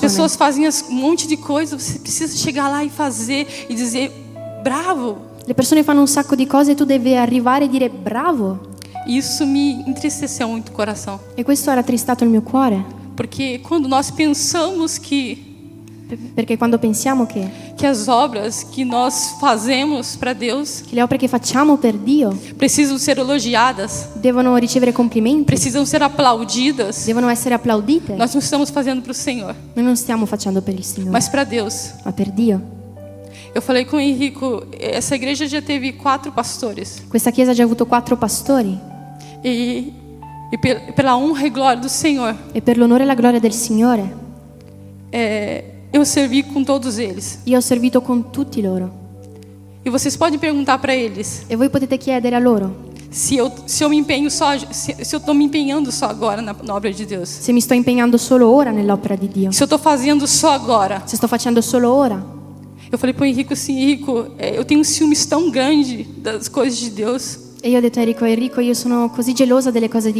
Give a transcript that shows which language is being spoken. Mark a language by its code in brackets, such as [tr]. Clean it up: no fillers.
[pt] pessoas fazem um monte de coisa, você precisa chegar lá e fazer e dizer bravo. [it] Le persone fanno un sacco di cose e tu devi arrivare e dire bravo. [pt] Isso me entristeceu muito o coração, [it] E questo ha rattristato il mio cuore. [pt] porque quando nós pensamos [it] Perché quando pensiamo che [pt] as obras que nós fazemos para Deus [it] le opere che facciamo per Dio [pt] precisam ser elogiadas, [it] devono ricevere complimenti, [pt] precisam ser aplaudidas, [it] devono essere applaudite, [pt] nós não estamos fazendo para o Senhor, [it] noi non stiamo facendo per il Signore, [pt] mas para Deus. [it] ma per Dio. [pt] Eu falei com o Henrico, essa igreja já teve 4 pastores. [it] Questa chiesa ha già avuto 4 pastori [pt] E pela honra e glória do Senhor, [it] e per l'onore e la gloria del Signore [pt] eu servi com todos eles. [it] io ho servito con tutti loro. [pt] E vocês podem perguntar para eles [it] E voi potete chiedere a loro [pt] se eu me empenho só, se eu estou me empenhando só agora na obra de Deus. [it] se mi sto impegnando solo ora nell'opera di Dio, [pt] Se eu estou fazendo só agora. [it] se sto facendo solo ora. [pt] Eu falei para o Henrico assim: Henrico, eu tenho um ciúmes tão grande das coisas de Deus. [it] E io ho detto a Enrico, io sono così gelosa delle cose di